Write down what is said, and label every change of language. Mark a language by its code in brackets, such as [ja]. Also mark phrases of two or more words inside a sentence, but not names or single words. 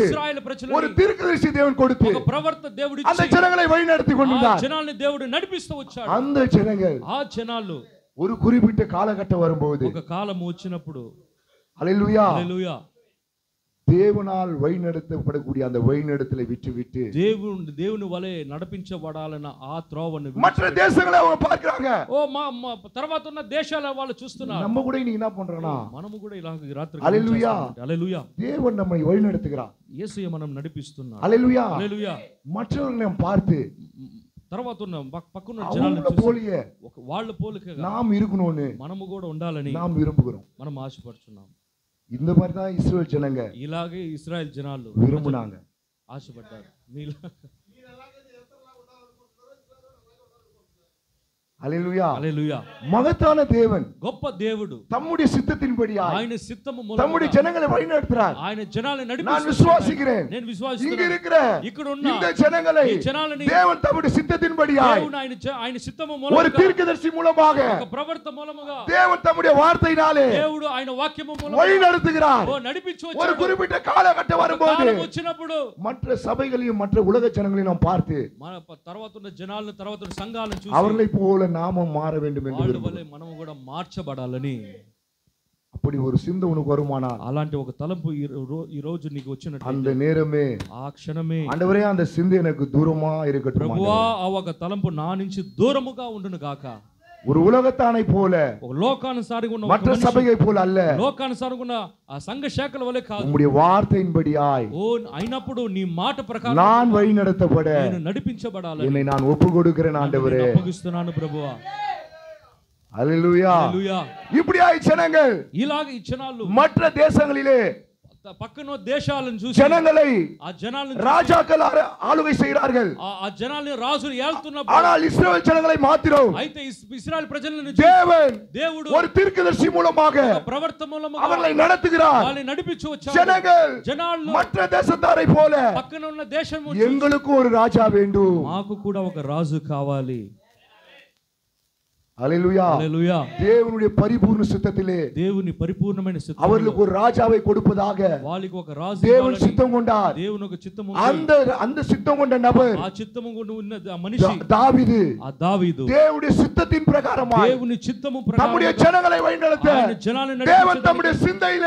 [te] ఇశ్రాయేలు ప్రజలకు [ta] ஒரு தீர்க்கதரிசி தேவன் கொடுத்து [te] ఒక ప్రవర్త దేవుడు [ta] அந்த ஜனங்களை வழிநடத்தி கொண்டிருந்தார். [te] జనాల్ని దేవుడు నడిపిస్తూ వచ్చాడు. [ta] அந்த ஜனங்கள் [te] ఆ జనాలు [ta] ஒரு குறிப்பிட்ட காலகட்டம் வரும்போது [te] ఒక కాలం వచ్చినప్పుడు హల్లెలూయా హల్లెలూయా [ta] தேவனால் வழிநடத்தப்படக்கூடிய அந்த வழிநடத்தலை விட்டு [te] దేవుని వలె నడిపించబడాలన్న ఆ త్రోవను [ta] மற்ற தேசங்களை அவங்க பார்க்கறாங்க. [te] ఓ తర్వాత ఉన్న దేశాల వాళ్ళు చూస్తున్నారు. [ta] நம்ம கூட இன்னைக்கு என்ன பண்றோம்னா [te] మనము కూడా ఇలాగ రాత్రి హల్లెలూయా హల్లెలూయా [ta] தேவன் நம்மை வழிநடத்துகிறார். [te] యేసయ్య మనం నడిపిస్తున్నాడు. హల్లెలూయా హల్లెలూయా. [ta] மற்றவர்களை நாம் பார்த்து [te] తర్వాత ఉన్న పక్కన జనాలను చూసి వాళ్ళ పోలికగా [ta] நாம் இருக்கணும்னு [te] మనము కూడా ఉండాలని [ta] நாம் விரும்புகிறோம். [te] మనం ఆశపడుతున్నాం. [ta] இந்த மாதிரி தான் இஸ்ரவேல் ஜனங்க [te] ఇలాగే ఇశ్రాయేల్ జనాలు [ta] విరుమునాங்க [te] ఆశపడ్డారు. హల్లెలూయా. హల్లెలూయా. [ta] மகத்தான தேவன் [te] గొప్ప దేవుడు [ta] தம்முடைய சித்தத்தின்படியாய் [te] ఆయన சித்தము మూలముగా [ta] தம்முடைய ஜனங்களை வழிநடத்துறார். [te] ఆయన జనాలను నడిపిస్తున్నాడు. [ta] நான் விசுவாசிக்கிறேன். [te] నేను [ta] இங்க [te] విశ్వాసిస్తున్నాను. [ta] இருக்கிற [te] ఇక్కడ ఉన్న [ta] இந்த ஜனங்களை [te] ఈ జనాలని [ta] தேவன் தம்முடைய சித்தத்தின்படியாய் [te] దేవుడు ఆయన சித்தము [ta] ஒரு [te] మూలముగా [ta] தீர்க்கதரிசி மூலமாக [te] ఒక ప్రవర్త మూలముగా [ta] தேவன் தம்முடைய வார்த்தையினாலே [te] దేవుడు ఆయన వాక్యము మూలముగా [ta] வழிநடத்துகிறார். [te] నడిపించు [ta] ஒரு [te] వచ్చాడు. [ta] குறிப்பிட்ட காலகட்டம் வரும்போது [te] కాలం వచ్చినప్పుడు [ta] மற்ற சபைகளையும் மற்ற உலக ஜனங்களையும் நாம் பார்த்து [te] మన తర్వాత ఉన్న జనాలను తర్వాత ఉన్న సంఘాలను చూసి [ta] அவர்களை போல நாமும் மாற வேண்டும் என்று [te] వాళ్ళ వలె మనము కూడా మార్చబడాలని [ta] அப்படி ஒரு சிந்தை உனக்கு வருமானால் [te] అలాంటి ఒక తలంపు ఈ రోజు నీకు వచ్చినట్టు [ta] அந்த நேரமே [te] ఆ క్షణమే [ta] ஆண்டவரே அந்த சிந்தை எனக்கு தூரமா இருக்கட்டும். [te] ప్రభువా ఆ ఒక తలంపు నా నుంచి దూరముగా ఉండును గాక. [ta] ஒரு உலகத்தானை போல [te] ఒక లోకానుసారిగా ఉన్న [ta] மற்ற சபையை போல அல்ல, [te] లోకానుసారిగా ఉన్న ఆ సంఘ శాఖల వలె కాదు. [ta] உம்முடைய வார்த்தையின்படியாய் [te] ఓ అయినప్పుడు నీ మాట ప్రకారం [ta] நான் வழி நடத்தப்பட [te] నేను నడిపించబడాలని [ta] என்னை நான் ஒப்பு கொடுக்கிறேன் ఆండవరే. [te] అప్పగిస్తున్నాను ప్రభువా. హల్లెలూయా. హల్లెలూయా. [ta] இப்படியாய் ஜனங்கள் [te] ఇలాగ ఈ జనాలు [ta] மற்ற தேசங்களிலே [te] పక్కన దేశాలను చూసి [ta] ஜனங்களை [te] ఆ జనాలను [ta] ராஜாக்கள் ஆளுகை செய்கிறார்கள். [te] ఆ జనాల్ని రాజులు ఏలుతున్నప్పుడు [ta] ஆனால் இஸ்ரவேல் ஜனங்களை மாத்திரம் [te] అయితే ఇశ్రాయేల్ ప్రజలను [ta] దేవుడు ஒரு தீர்க்கதரிசி மூலமாக [te] ప్రవర్త మూలముగా [ta] அவர்களை நடத்துகிறார். [te] వాళ్ళని నడిపించు వచ్చాడు. జనాలు [ta] மற்ற தேசத்தாரை போல [te] పక్కన ఉన్న దేశం [ta] எங்களுக்கு ஒரு ராஜா வேண்டும், [te] మాకు కూడా ఒక రాజు కావాలి. [ta] ஹல்லேலூயா. ஹல்லேலூயா. தேவனுடைய பரிபூர்ண சித்தத்திலே [te] దేవుని పరిపూర్ణమైన సిద్ధం [ta] அவர்களுக்கு ஒரு ராஜாவை கொடுப்பதாக [te] వాళ్ళకి ఒక రాజు [ta] தேவன் சித்தம் கொண்டார். [te] దేవుని ఒక చిత్తము [ta] அந்த சித்தம் கொண்ட நபர் [te] ఆ చిత్తము ఉన్న ఆ మనిషి దావీదు. ఆ దావీదు [ta] தேவனுடைய சித்தத்தின் பிரகாரமாய் [te] దేవుని చిత్తము ప్రకారం [ta] நம்முடைய ஜனங்களை வழிநடத்த தேவன் தம்முடைய சிந்தையிலே